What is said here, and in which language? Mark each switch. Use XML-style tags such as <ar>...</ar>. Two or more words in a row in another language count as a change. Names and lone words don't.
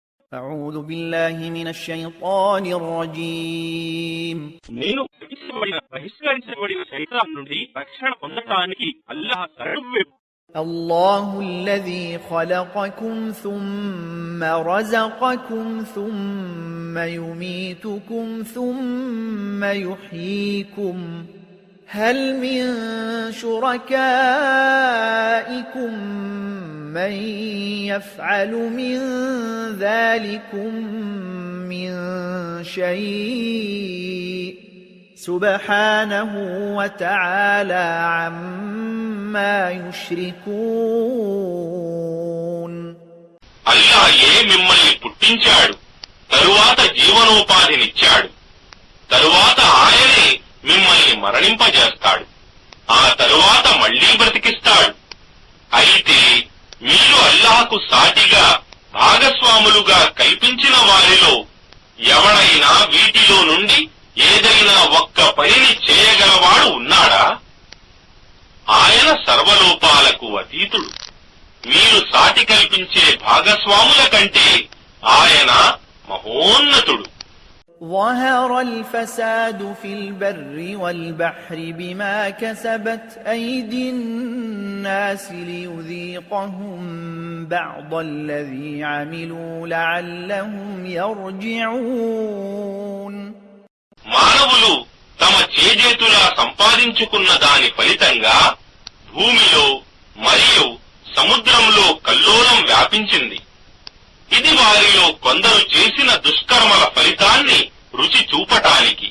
<ar>أعوذ بالله من الشيطان الرجيم</ar> <te>నేను బహిష్కరించబడిన శైతాన్ నుండి రక్షణ పొందడానికి అల్లాహ్ శరణు.</te> <ar>الله الذي خلقكم ثم رزقكم ثم يميتكم ثم يحييكم هل من شركائكم من يفعل من ذلكم من شيء سبحانه وتعالى عما يشركون.</ar> <te>అల్లాహే మిమ్మల్ని పుట్టించాడు, తరువాత జీవనోపాధినిచ్చాడు, తరువాత ఆయనే మిమ్మల్ని మరణింపజేస్తాడు, ఆ తరువాత మళ్లీ బ్రతికిస్తాడు. అయితే మీరు అల్లాహకు సాటిగా భాగస్వాములుగా కల్పించిన వారిలో ఎవడైనా వీటిలో నుండి ఏదైనా ఒక్క పనిని చేయగలవాడు ఉన్నాడా? ఆయన సర్వలోపాలకు అతీతుడు. మీరు సాటి కల్పించే భాగస్వాముల కంటే ఆయన మహోన్నతుడు.</te> <ar>ظهر الفساد في البر والبحر بما كسبت أيدي الناس ليذيقهم بعض الذي عملوا لعلهم يرجعون.</ar> <te>మానవులు తమ చేజేతులా సంపాదించుకున్న దాని ఫలితంగా భూమిలో మరియు సముద్రంలో కల్లోలం వ్యాపించింది. ఇది వారిలో కొందరు చేసిన దుష్కర్మల ఫలితాన్ని రుచి చూపటానికి.</te>